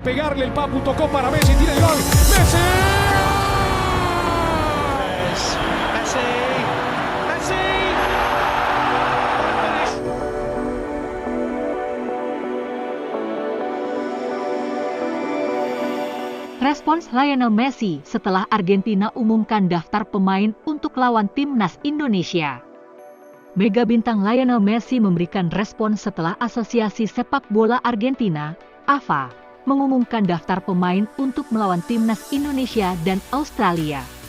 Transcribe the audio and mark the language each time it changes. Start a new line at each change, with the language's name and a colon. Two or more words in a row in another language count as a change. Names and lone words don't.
Spanish: Pegarle el Papu, tocó para Messi, tira el gol. ¡Messi! Messi! Messi!
Indonesian: Respons Lionel Messi setelah Argentina umumkan daftar pemain untuk lawan timnas Indonesia. Mega bintang Lionel Messi memberikan respon setelah Asosiasi Sepak Bola Argentina, AFA, mengumumkan daftar pemain untuk melawan timnas Indonesia dan Australia.